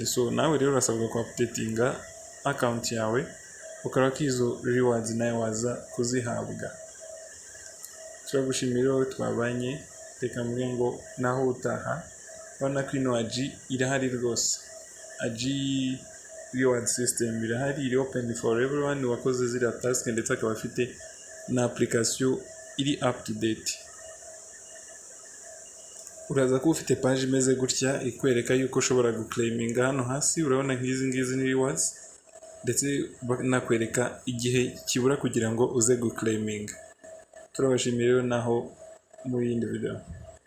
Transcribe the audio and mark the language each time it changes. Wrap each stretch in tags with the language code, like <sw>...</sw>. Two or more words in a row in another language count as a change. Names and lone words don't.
<rw>So nawe rero urasabwa ku updatinga account yawe ukora ko izo rewards nawe waza kuzihabwa. Turagushimira wowe twabanye, reka mvuge ngo naho utaha. Urabona ko ino AG irahari rwose, AG reward system irahari, iri</rw> <en>open for everyone</en> <rw>wakoze ziriya task, ndetse akaba afite na application iri</rw> <en>up to date.</en> <rw>Uraza kuba ufite page imeze gutya ikwereka yuko ushobora guclaiminga hano hasi. Urabona nk'izi ni rewards, ndetse banakwereka igihe kibura kugira ngo uze guclaiminga. Turabashimira rero naho mu yindi video.</rw>